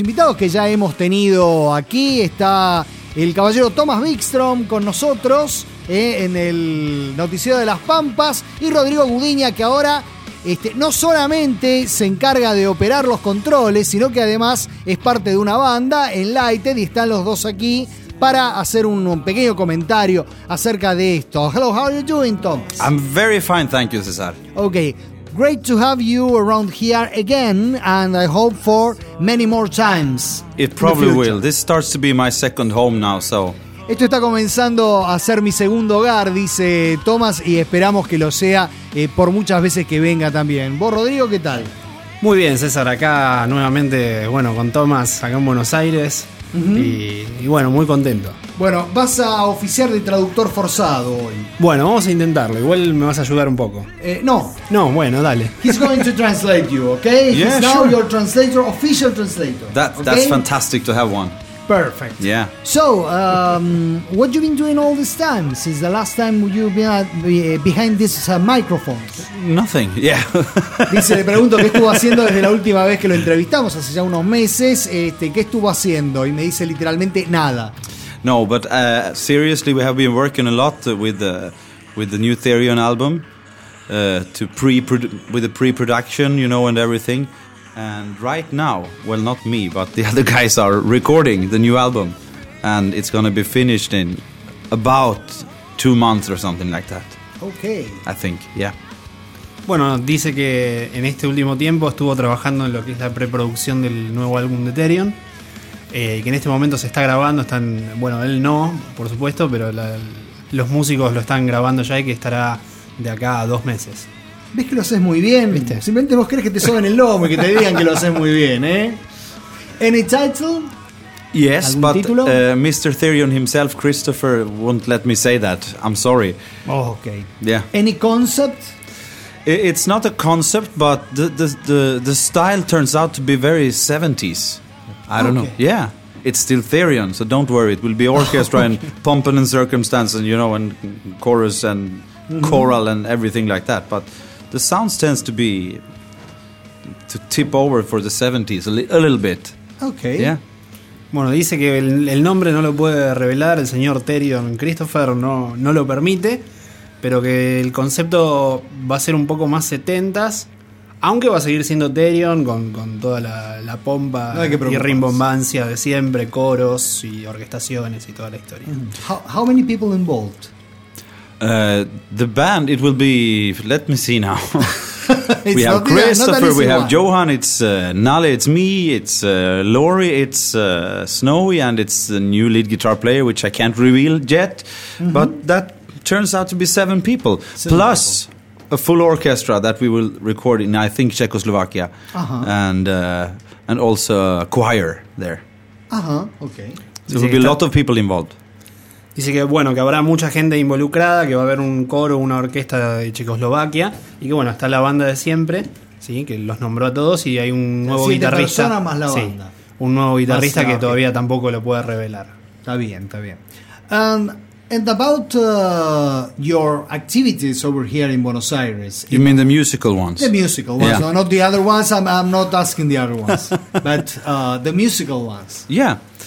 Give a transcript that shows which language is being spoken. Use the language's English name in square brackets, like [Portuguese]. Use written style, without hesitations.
[Spanish] Invitados que ya hemos tenido aquí. Está el caballero Thomas Wikström con nosotros en el Noticiero de las Pampas. Y Rodrigo Gudiña, que ahora no solamente se encarga de operar los controles, sino que además es parte de una banda, Enlighted, y están los dos aquí para hacer un pequeño comentario acerca de esto. [English] Hello, how are you doing, Tom? I'm very fine, thank you, Cesar. Okay, great to have you around here again, and I hope for many more times. It probably will. This starts to be my second home now, so. [Spanish] Esto está comenzando a ser mi segundo hogar, dice Thomas, y esperamos que lo sea por muchas veces que venga también. ¿Vos, Rodrigo, qué tal? Muy bien, César, acá nuevamente, bueno, con Thomas, acá en Buenos Aires. Uh-huh. Y bueno, muy contento. Bueno, vas a oficiar de traductor forzado hoy. Bueno, vamos a intentarlo. Igual me vas a ayudar un poco. No, bueno, dale. [English] He's going to translate you, okay? Yeah, he's now your translator, official translator. That's fantastic to have one. Perfect. Yeah. So, what have you been doing all this time? Since the last time you've been behind this microphone? Nothing, yeah. [Spanish] Dice, le pregunto qué estuvo haciendo desde la última vez que lo entrevistamos, hace ya unos meses. ¿Qué estuvo haciendo? Y me dice literalmente nada. [English] No, but seriously, we have been working a lot with the new Therion album, with the pre-production, you know, and everything. And right now, well, not me, but the other guys are recording the new album, and it's going to be finished in about 2 months or something like that. Okay. I think, yeah. [Spanish] Bueno, dice que en este último tiempo estuvo trabajando en lo que es la preproducción del nuevo álbum de Therion, y que en este momento se está grabando, están, bueno, él no, por supuesto, pero los músicos lo están grabando ya y que estará de acá a 2 meses. Ves que lo haces muy bien, ¿viste? Simplemente vos crees que te soben el lomo y que te digan que lo haces muy bien, ¿eh? [English] Any title? Yes, but título? Mr. Therion himself, Christopher, won't let me say that. I'm sorry. Oh, okay. Yeah. Any concept? It's not a concept, but the style turns out to be very 70s. I don't know. Yeah. It's still Therion, so don't worry. It will be orchestra and pomping and circumstance and, you know, and chorus and choral and everything like that, but the sounds tends to be to tip over for the 70s a little bit. Okay. Yeah. [Spanish] Bueno, dice que el nombre no lo puede revelar, el señor Therion Christopher no lo permite, pero que el concepto va a ser un poco más 70s, aunque va a seguir siendo Therion con toda la pompa y rimbombancia de siempre, coros y orquestaciones y toda la historia. [English] How many people involved? The band, it will be, let me see now, We have Christopher, we have Johan, it's Nalle, it's me, it's Lori, it's Snowy, and it's the new lead guitar player, which I can't reveal yet. Mm-hmm. But that turns out to be seven people, plus a full orchestra that we will record in, I think, Czechoslovakia, and also a choir there. Uh-huh, okay. So there will be a lot of people involved. [Spanish] Dice que, bueno, que habrá mucha gente involucrada, que va a haber un coro, una orquesta de Checoslovaquia, y que, bueno, está la banda de siempre, ¿sí? Que los nombró a todos, y hay un nuevo guitarrista. Persona más la banda. Sí, un nuevo guitarrista más, que okay. Todavía tampoco lo puede revelar. Está bien, está bien. [English] And about your activities over here in Buenos Aires. You mean the musical ones? The musical ones, yeah. No, not the other ones, I'm not asking the other ones, but the musical ones. Yeah.